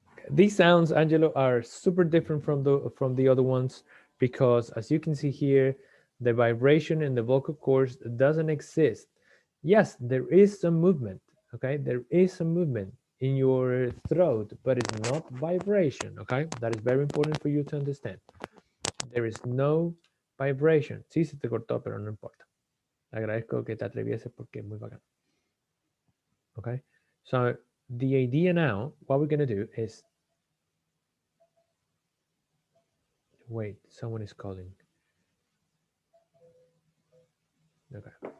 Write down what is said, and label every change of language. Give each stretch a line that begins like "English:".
English: These sounds, Angelo, are super different from the other ones because, as you can see here, the vibration in the vocal cords doesn't exist. Yes, there is some movement, okay? There is some movement in your throat, but it's not vibration, okay? That is very important for you to understand. There is no vibration.
Spanish: Sí, se te cortó, pero no importa. Agradezco que te atrevieses porque es muy bacán.
English: Okay? So the idea now, what we're going to do is, wait, someone is calling. Okay.